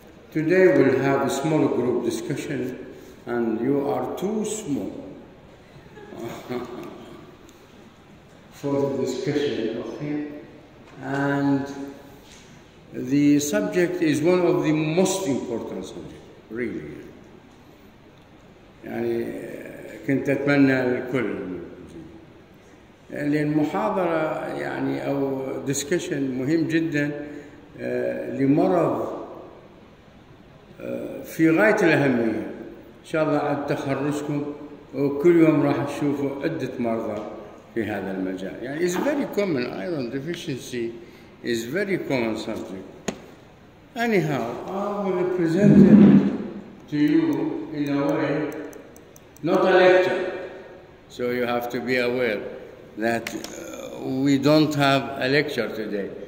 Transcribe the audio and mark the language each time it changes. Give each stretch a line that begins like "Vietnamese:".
English: Today we'll have a small group discussion, and you are too small for the discussion, okay? And the subject is one of the most important subjects, really.
Arabic: يعني كنت أتمنى الكل لأن محاضرة يعني أو discussion مهم جدا لمرض في غاية الأهمية. إن شاء الله عند تخرجكم وكل يوم راح تشوفوا عدة مرضى في هذا المجال.
English: يعني it's very common, iron deficiency is very common subject. Anyhow, I will present it to you in a way, not a lecture. So you have to be aware that we don't have a lecture today.